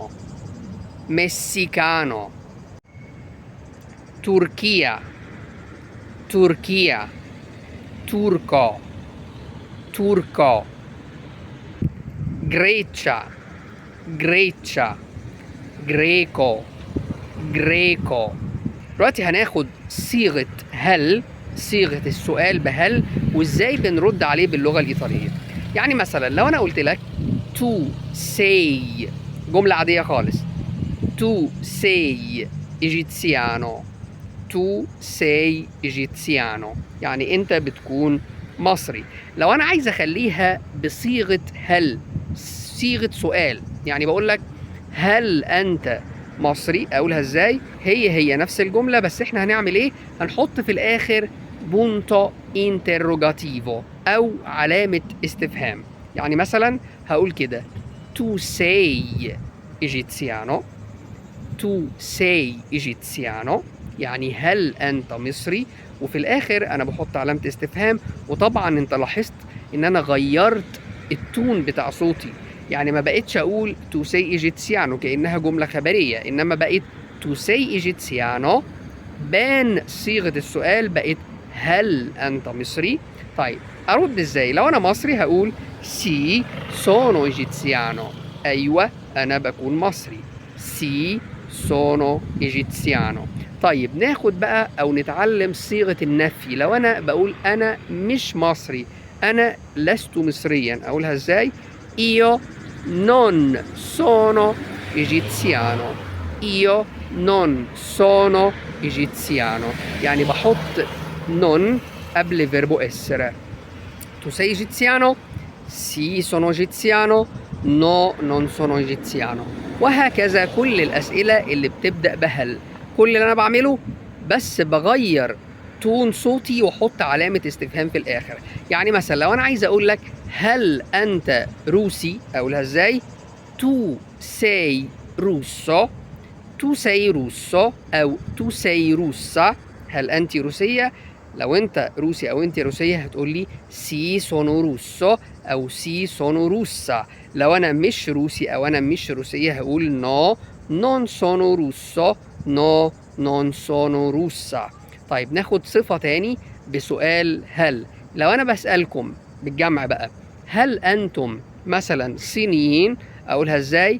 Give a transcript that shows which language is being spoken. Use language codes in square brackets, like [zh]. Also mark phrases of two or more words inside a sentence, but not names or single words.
[it] Messicano. Turchia. Turchia. Turco. Turco. Grecia. Grecia. Greco. Greco. [ar] دلوقتي هناخد صيغة هل، صيغة السؤال بهل، وازاي بنرد عليه باللغة الإيطالية. يعني مثلا لو أنا قلت لك [it] tu sei, [ar] جملة عادية خالص، [it] tu sei egiziano. tu sei egiziano [ar] يعني أنت بتكون مصري. لو أنا عايز أخليها بصيغة هل، صيغة سؤال، يعني بقول لك هل أنت مصري، أقولها إزاي؟ هي نفس الجملة، بس إحنا هنعمل إيه؟ هنحط في الآخر [it] punto interrogativo [ar] أو علامة استفهام. يعني مثلا هقول كده [it] tu sei egiziano. tu sei egiziano [ar] يعني هل أنت مصري؟ وفي الآخر أنا بحط علامة استفهام. وطبعا أنت لاحظت إن أنا غيرت التون بتاع صوتي، يعني ما بقتش أقول [it] tu sei egiziano [ar] كأنها جملة خبرية، إنما بقيت [it] tu sei egiziano, [ar] بان صيغة السؤال بقت هل أنت مصري؟ طيب أرد إزاي؟ لو أنا مصري هقول [it] sì sono egiziano. [ar] أيوة أنا بكون مصري. [it] sì sono egiziano. [ar] طيب ناخد بقى أو نتعلم صيغة النفي. لو أنا بقول أنا مش مصري، أنا لست مصريا، أقولها إزاي؟ [it] Io non sono egiziano. Io non sono egiziano [ar] يعني بحط [it] non قبل verbo essere. Tu sei egiziano؟ Sì, sono egiziano. No, non sono egiziano. [ar] وهكذا كل الأسئلة اللي بتبدأ بهل. كل اللي أنا بعمله بس بغير تون صوتي واحط علامة استفهام في الآخر. يعني مثلا لو أنا عايز أقول لك هل أنت روسي، أقولها إزاي؟ [it] Tu sei russo. Tu sei russo أو tu sei russa. [ar] هل أنت روسية؟ لو أنت روسي أو أنت روسية هتقول لي [it] sì sono russo [ar] أو [it] sì sono russa. [ar] لو أنا مش روسي أو أنا مش روسية هقول [it] no non sono russo. no non sono russa. [ar] طيب ناخد صفة تاني بسؤال هل. لو أنا بسألكم بالجمع بقى هل أنتم مثلا صينيين، أقولها إزاي؟